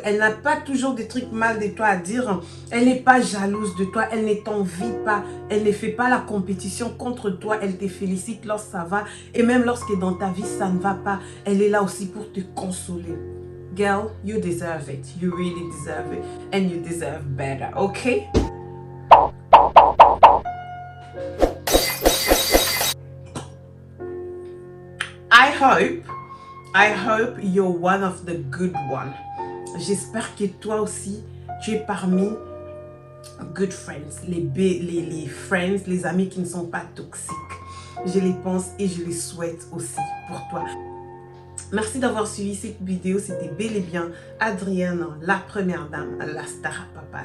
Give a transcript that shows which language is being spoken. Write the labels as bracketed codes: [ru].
[fr] Elle n'a pas toujours des trucs mal de toi à dire. Elle n'est pas jalouse de toi. Elle ne t'envie pas. Elle ne fait pas la compétition contre toi. Elle te félicite lorsque ça va. Et même lorsque dans ta vie, ça ne va pas, elle est là aussi pour te consoler. [en] Girl, you deserve it. You really deserve it. And you deserve better, okay? I hope you're one of the good one. [fr] J'espère que toi aussi, tu es parmi [en] good friends. [fr] Les friends, les amis qui ne sont pas toxiques. Je les pense et je les souhaite aussi pour toi. Merci d'avoir suivi cette vidéo. C'était bel et bien Adrienne, la première dame, la star à papa.